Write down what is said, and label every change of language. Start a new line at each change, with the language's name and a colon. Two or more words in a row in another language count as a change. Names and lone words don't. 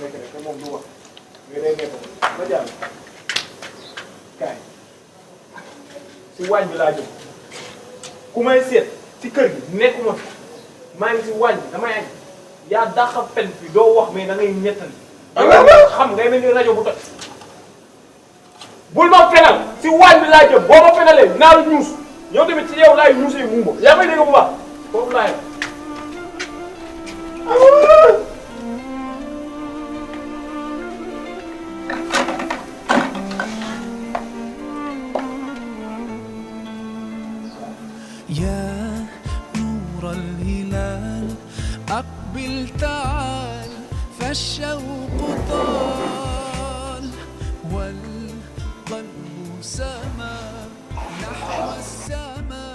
Wolof: nekk rek te moom du wax nga day nekk ba jàll kaay si waañ bi laa jëm ku may seet ci kër gi nekkuma fi maa ngi si waañ bi damay añ yaa dàqa fen fi doo wax mais da ngay ñettali xam ngay mel ni rajo bu toj bul ma fenal si waañ bi laa jëm boo ma fenalee naa la ñuus yow tamit ci yow laay ñuusee muuma yaa may dégg bu baax foofu laay
Arabic: يا نور الهلال أقبل تعال فالشوق طال والقلب سما نحو السماء